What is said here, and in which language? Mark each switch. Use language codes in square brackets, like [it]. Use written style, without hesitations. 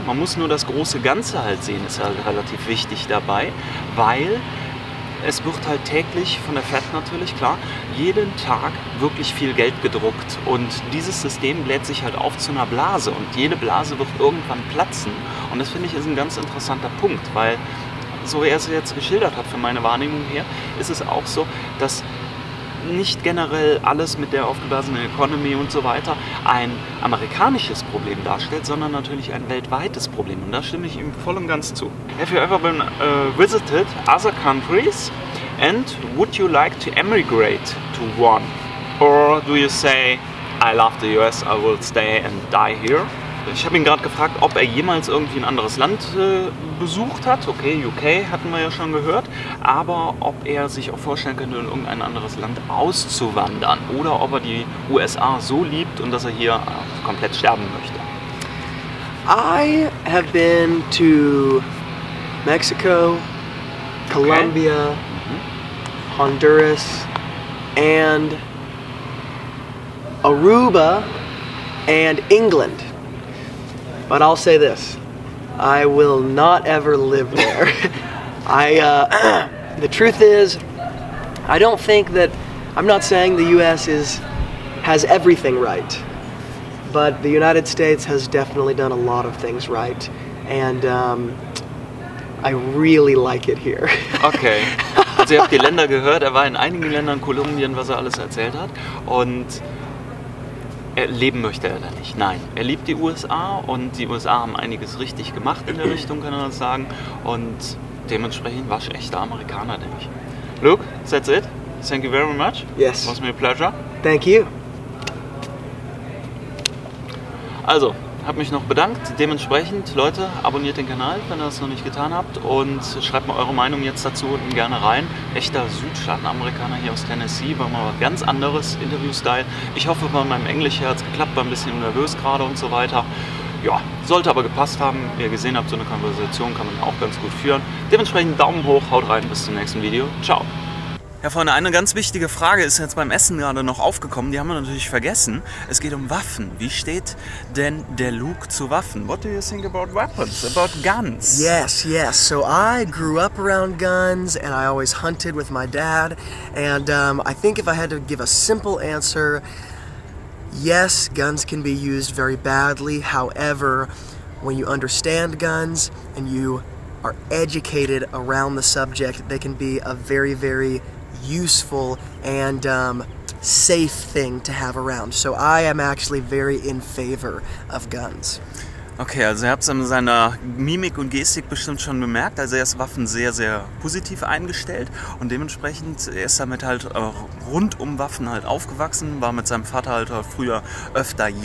[de] Man muss nur das große Ganze halt sehen, ist halt relativ wichtig dabei, weil es wird halt täglich von der Fed natürlich, klar, jeden Tag wirklich viel Geld gedruckt und dieses System bläht sich halt auf zu einer Blase und jede Blase wird irgendwann platzen und das finde ich ist ein ganz interessanter Punkt, weil so wie er es jetzt geschildert hat, von meiner Wahrnehmung her, ist es auch so, dass nicht generell alles mit der aufgeblasenen Economy und so weiter ein amerikanisches Problem darstellt, sondern natürlich ein weltweites Problem. Und da stimme ich ihm voll und ganz zu. [en] Have you ever been visited other countries and would you like to emigrate to one? Or do you say, I love the US, I will stay and die here? [de] Ich habe ihn gerade gefragt, ob er jemals irgendwie ein anderes Land besucht hat. Okay, UK hatten wir ja schon gehört. Aber ob er sich auch vorstellen könnte, in irgendein anderes Land auszuwandern. Oder ob er die USA so liebt und dass er hier komplett sterben möchte. [en] I have been to Mexico, Colombia, Honduras, and Aruba, and England. But I'll say this, I will not ever live there. The truth is, I don't think that, I'm not saying the US has everything right, but the United States has definitely done a lot of things right, and I really like it here. [de] Okay, also ihr habt die Länder gehört, er war in einigen Ländern, Kolumbien, was er alles erzählt hat und leben möchte er da nicht. Nein, er liebt die USA und die USA haben einiges richtig gemacht in der Richtung, kann man sagen. Und dementsprechend waschechter Amerikaner, denke ich. [en] Luke, that's it. Thank you very much. Yes. It was me a pleasure. Thank you. [de] Also, habe mich noch bedankt. Dementsprechend, Leute, abonniert den Kanal, wenn ihr das noch nicht getan habt. Und schreibt mal eure Meinung jetzt dazu unten gerne rein. Echter Südstaaten-Amerikaner hier aus Tennessee, war mal was ganz anderes Interview-Style. Ich hoffe, bei meinem Englisch hat es geklappt, war ein bisschen nervös gerade und so weiter. Ja, sollte aber gepasst haben. Wie ihr gesehen habt, so eine Konversation kann man auch ganz gut führen. Dementsprechend Daumen hoch, haut rein, bis zum nächsten Video. Ciao. Ja, Freunde, eine ganz wichtige Frage ist jetzt beim Essen gerade noch aufgekommen, die haben wir natürlich vergessen. Es geht um Waffen. Wie steht denn der Luke zu Waffen? [en] What do you think about weapons, about guns? Yes. So I grew up around guns and I always hunted with my dad. And I think if I had to give a simple answer, yes, guns can be used very badly. However, when you understand guns and you are educated around the subject, they can be a very, very useful and safe thing to have around. So I am actually very in favor of guns. [de] Okay, also ihr habt es an seiner Mimik und Gestik bestimmt schon bemerkt. Also er ist Waffen sehr, sehr positiv eingestellt und dementsprechend ist er damit halt rund um Waffen halt aufgewachsen, war mit seinem Vater halt früher öfter jagen. [en] Okay, I think that's it.